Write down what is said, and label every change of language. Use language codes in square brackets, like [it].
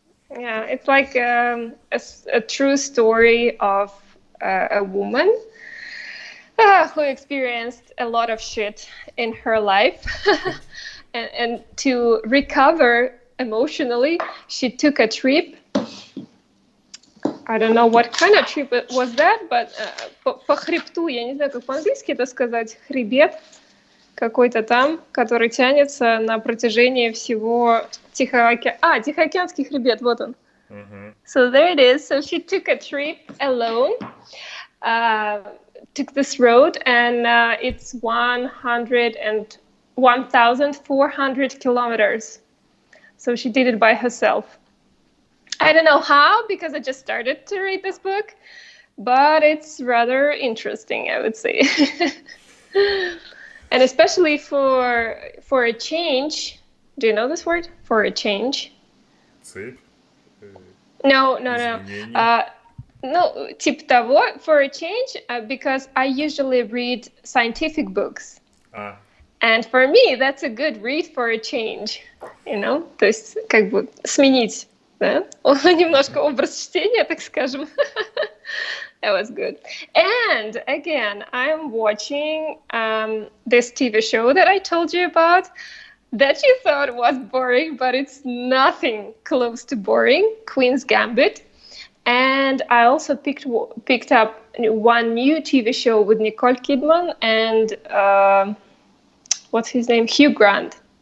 [en] Yeah, it's like a true story of a woman who experienced a lot of shit in her life. And to recover emotionally, she took a trip. I don't know what kind of trip it was that, but [ru] по хребту, я не знаю, как по-английски это сказать, хребет какой-то там, который тянется на протяжении всего Тихоокеанский хребет, вот он. Mm-hmm. [en] So there it is. So she took a trip alone, uh, took this road, and it's 1,400 kilometers. So she did it by herself. I don't know how, because I just started to read this book, but it's rather interesting, I would say. And especially for a change. Do you know this word? For a change? [ru] Цепь. [en] No. [ru] Изменений. [en] No, [ru] типа того, [en] for a change, because I usually read scientific books. А, And for me, that's a good read for a change. [ru] То есть, как бы сменить, да? Немножко образ чтения, так скажем. [en] That was good. And again, I'm watching this TV show that I told you about that you thought was boring, but it's nothing close to boring. Queen's Gambit. And I also picked up one new TV show with Nicole Kidman and what's his name? Hugh Grant.